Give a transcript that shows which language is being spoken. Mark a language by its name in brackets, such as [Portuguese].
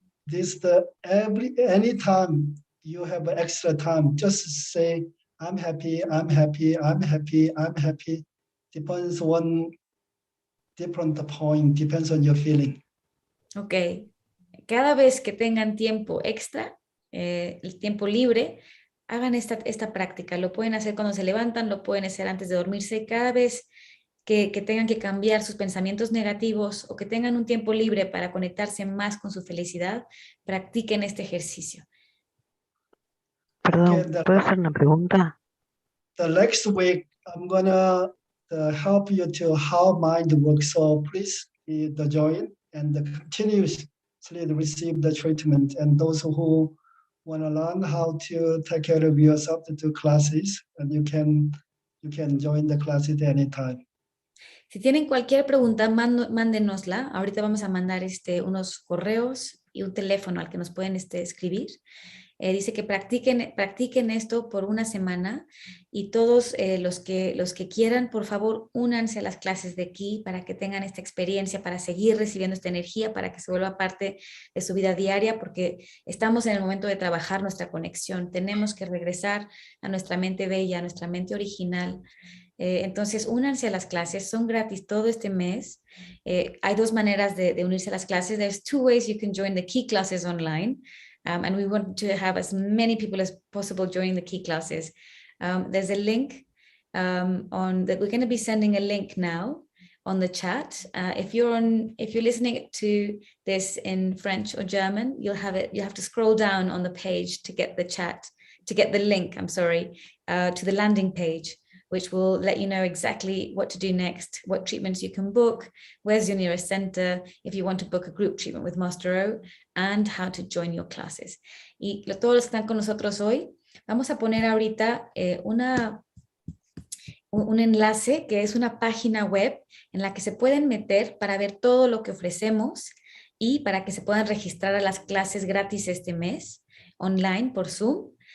[English] anytime you have extra time, just say, I'm happy, I'm happy, I'm happy, I'm happy. Depends on different point, depends on your feeling. Ok. [Spanish] Cada vez que tengan tiempo extra, el tiempo libre, hagan esta práctica. Lo pueden hacer cuando se levantan, lo pueden hacer antes de dormirse. Cada vez que tengan que cambiar sus pensamientos negativos o que tengan un tiempo libre para conectarse más con su felicidad, practiquen este ejercicio. Perdón, [English] Okay, [Spanish] ¿puedo hacer una pregunta? [English] the next week, I'm gonna help you to how mind works. So please join and continuously receive the treatment. And those who want to learn how to take care of yourself to do classes, and you can join the classes anytime. [Spanish] Si tienen cualquier pregunta, mándenosla. Ahorita vamos a mandar unos correos y un teléfono al que nos pueden escribir. Dice que practiquen esto por una semana y todos los que quieran, por favor, únanse a las clases de aquí para que tengan esta experiencia, para seguir recibiendo esta energía, para que se vuelva parte de su vida diaria, porque estamos en el momento de trabajar nuestra conexión. Tenemos que regresar a nuestra mente bella, a nuestra mente original. Entonces, únanse a las clases, son gratis todo este mes. Hay dos maneras de unirse a las clases. [English] There's 2 ways you can join the key classes online. And we want to have as many people as possible joining the key classes. There's a link on that. We're going to be sending a link now on the chat. If you're listening to this in French or German, you'll have to scroll down on the page to get the link, to the landing page, which will let you know exactly what to do next, what treatments you can book, where's your nearest center, if you want to book a group treatment with Master O, and how to join your classes. [Spanish] Y todos los que están con nosotros hoy, vamos a poner ahorita un enlace que es una página web en la que se pueden meter para ver todo lo que ofrecemos y para que se puedan registrar a las clases gratis este mes, online por Zoom.